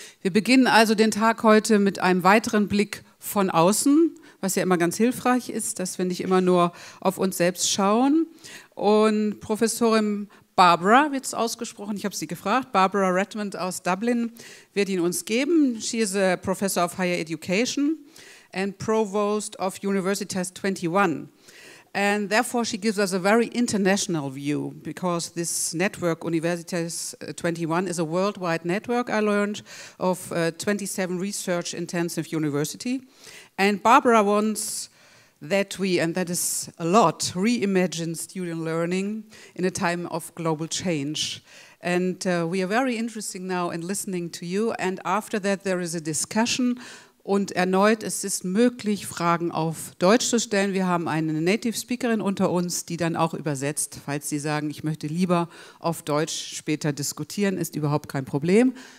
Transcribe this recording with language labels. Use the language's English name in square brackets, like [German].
[German] Wir beginnen also den Tag heute mit einem weiteren Blick von außen, was ja immer ganz hilfreich ist, dass wir nicht immer nur auf uns selbst schauen. Und Professorin Baibre wird es ausgesprochen, ich habe sie gefragt, Baibre Redmond aus Dublin wird ihn uns geben. [English] She is a Professor of Higher Education and Provost of Universität 21. And therefore she gives us a very international view, because this network, Universität 21, is a worldwide network, I learned, of 27 research-intensive universities. And Baibre wants that we, and that is a lot, reimagine student learning in a time of global change. And we are very interested now in listening to you, and after that there is a discussion. [German] Und erneut, es ist möglich, Fragen auf Deutsch zu stellen. Wir haben eine Native Speakerin unter uns, die dann auch übersetzt. Falls Sie sagen, ich möchte lieber auf Deutsch später diskutieren, ist überhaupt kein Problem.